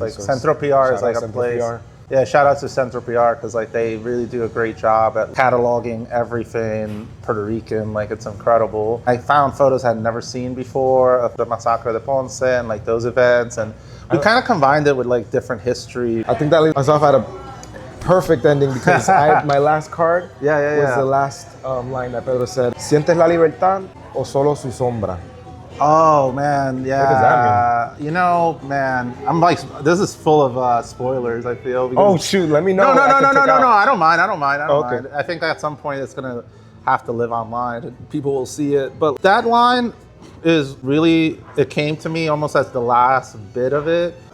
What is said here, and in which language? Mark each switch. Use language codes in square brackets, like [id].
[en] Like Centro PR is like a place. Yeah, shout out to Centro PR because like they really do a great job at cataloging everything Puerto Rican. Like it's incredible. I found photos I had never seen before of the Massacre de Ponce and like those events, and we kind of combined it with like different history. I think that leaves us off at a perfect ending because my last card was the last line that Pedro said. [es] ¿Sientes la libertad o solo su sombra? [en] Oh man, yeah. What does that mean? You know, man, I'm like, this is full of spoilers, I feel. Oh shoot, let me know. No, I don't mind. I think at some point it's gonna have to live online and people will see it. But that line is really, it came to me almost as the last bit of it.